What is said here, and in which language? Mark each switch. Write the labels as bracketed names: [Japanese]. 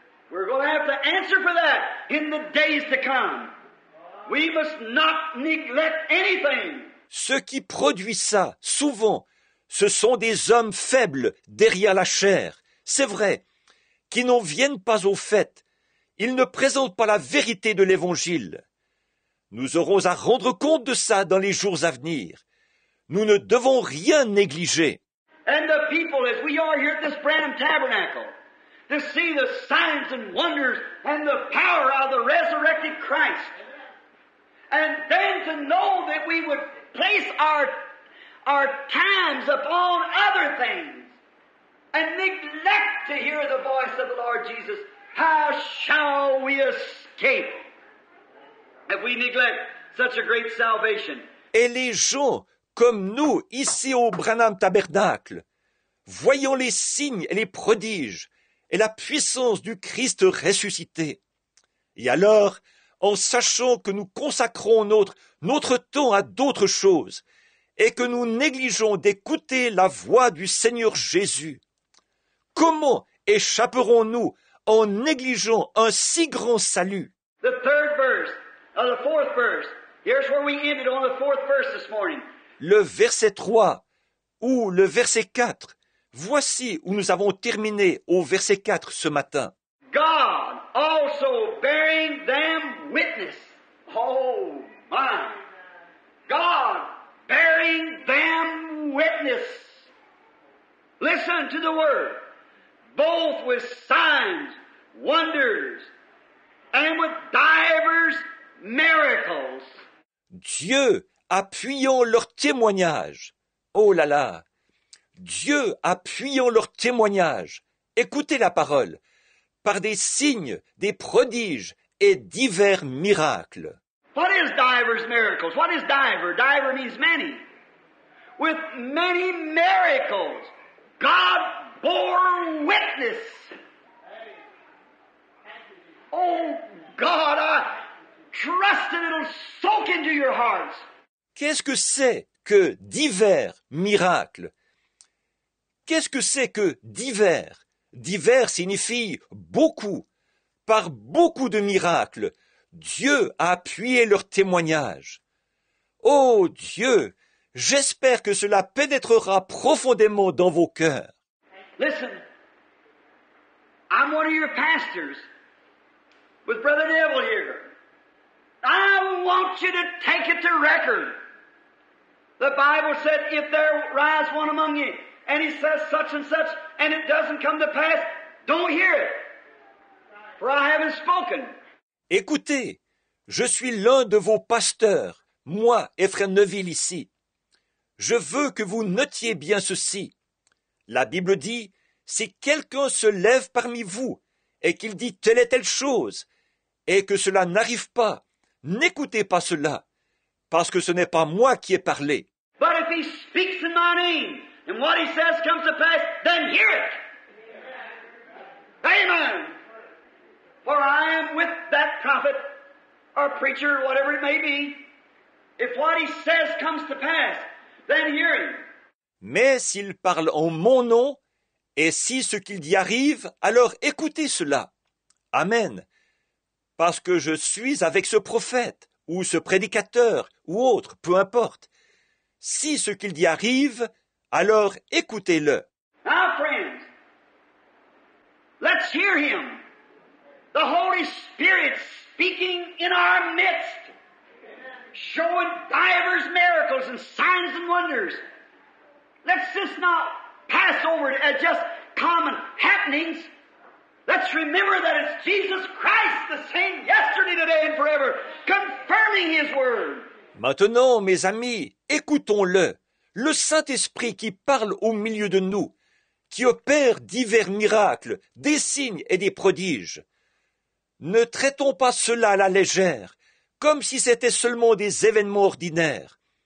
[English] We're going to have to answer for that in the days to come. We must not neglect anything. [French] Ce qui produit ça, souvent, ce sont des hommes faibles derrière la chair, c'est vrai, qui n'en viennent pas au fait. Ils ne présentent pas la vérité de l'Évangile. Nous aurons à rendre compte de ça dans les jours à venir. Nous ne devons rien négliger. [English] And the people, as we are here at this Branham Tabernacle, to see the signs and wonders and the power of the resurrected Christ, and then to know that we would place our times upon other things and neglect to hear the voice of the Lord Jesus, how shall we escape if we neglect such a great salvation? [French] Et les gens, comme nous, ici au Branham Tabernacle, voyons les signes et les prodiges et la puissance du Christ ressuscité. Et alors, en sachant que nous consacrons notre temps à d'autres choses et que nous négligeons d'écouter la voix du Seigneur Jésus, comment échapperons-nous en négligeant un si grand salut? [English] The third verse of the fourth verse. Here's where we ended on the fourth verse this morning. [French] Le verset 3 ou le verset 4. Voici où nous avons terminé au verset 4 ce matin. [English] God also bearing them witness. Oh my. God bearing them witness. Listen to the word. Both with signs, wonders, and with divers miracles. [French] Dieu appuyant leur témoignage. Oh là là! Dieu appuyant leur témoignage. Écoutez la parole. Par des signes, des prodiges et divers miracles. [English] What is divers miracles? What is diver? Diver means many. With many miracles, God bore witness. Oh God, I trust that it'll soak into your hearts. [French] Qu'est-ce que c'est que divers miracles? Qu'est-ce que c'est que divers? Divers signifie beaucoup. Par beaucoup de miracles, Dieu a appuyé leur témoignage. Oh Dieu, j'espère que cela pénétrera profondément dans vos cœurs. [English] Listen, I'm one of your pastors with Brother Neville here. I want you to take it to record. The Bible said, if there rise one among you, and he says such and such, and it doesn't come to pass, don't hear it, for I haven't spoken. [French] Écoutez, je suis l'un de vos pasteurs, moi et frère Neville ici. Je veux que vous notiez bien ceci. La Bible dit, si quelqu'un se lève parmi vous et qu'il dit telle et telle chose, et que cela n'arrive pas, n'écoutez pas cela, parce que ce n'est pas moi qui ai parlé. [English] But if he speaks in my name, and what he says comes to pass, then hear it. Amen. For I am with that prophet, or preacher, whatever it may be. If what he says comes to pass, then hear him. [French] Mais s'il parle en mon nom, et si ce qu'il dit arrive, alors écoutez cela. Amen. Parce que je suis avec ce prophète, ou ce prédicateur, ou autre, peu importe. Si ce qu'il dit arrive, alors écoutez-le. [English] Now, friends, let's hear him. The Holy Spirit speaking in our midst, showing divers miracles and signs and wonders. Let's just not pass over it as just common happenings. Let's remember that it's Jesus Christ, the same yesterday, today, and forever, confirming His Word. [French] Maintenant, mes amis, écoutons-le, le Saint-Esprit qui parle au milieu de nous, qui opère divers miracles, des signes et des prodiges. Ne traitons pas cela à la légère, comme si c'était seulement des événements ordinaires.